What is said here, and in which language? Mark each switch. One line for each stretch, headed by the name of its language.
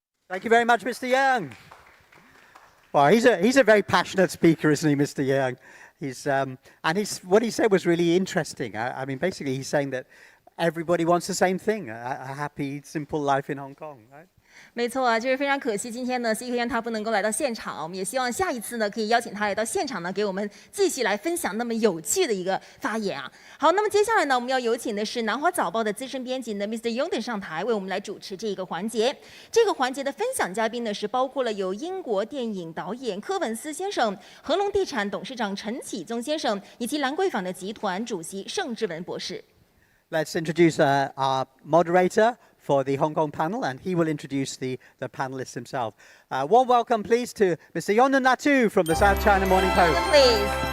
English: Thank you very much, Mr. Yang. Well, he's a very passionate speaker, isn't he, Mr. Yang? What he said was really interesting. I mean, basically, he's saying that everybody wants the same thing, a happy, simple life in Hong Kong, right?
Chinese: 没错啊，就是非常可惜，今天呢，CGTN他不能够来到现场，我们也希望下一次呢，可以邀请他来到现场呢，给我们继续来分享那么有趣的一个发言啊。好，那么接下来呢，我们要有请的是南华早报的资深编辑呢 Mr. Young 上台，为我们来主持这个环节。这个环节的分享嘉宾呢，是包括了有英国电影导演柯文斯先生、恒隆地产董事长陈启宗先生，以及兰桂坊的集团主席盛智文博士。
English: Let's introduce our moderator for the Hong Kong panel, and he will introduce the panelists himself. Warm welcome, please, to Mr. Yonan Latu from the South China Morning Post. Please.